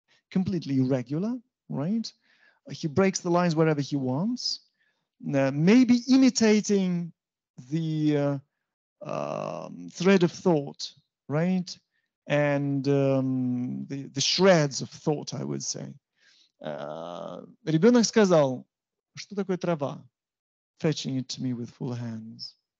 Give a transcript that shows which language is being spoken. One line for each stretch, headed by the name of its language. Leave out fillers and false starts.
English: Completely irregular, right? He breaks the lines wherever he wants, maybe imitating the thread of thought, right? And the shreds of thought, I would say.
Russian: Ребенок сказал, что такое трава?
English: Fetching it to me with full hands.